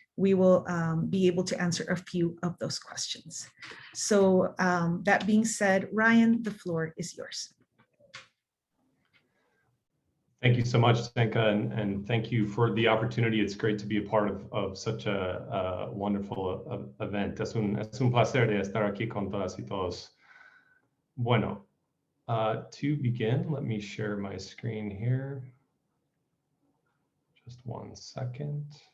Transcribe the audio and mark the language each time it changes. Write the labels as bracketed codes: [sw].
[en] we will be able to answer a few of those questions. So that being said, Ryan, the floor is yours. Thank you so much, Zenka, and thank you for the opportunity. It's great to be a part of such a wonderful event. [es] Es un placer de estar aquí con todas y todos. [en] Bueno, to begin, let me share my screen here. Just 1 second.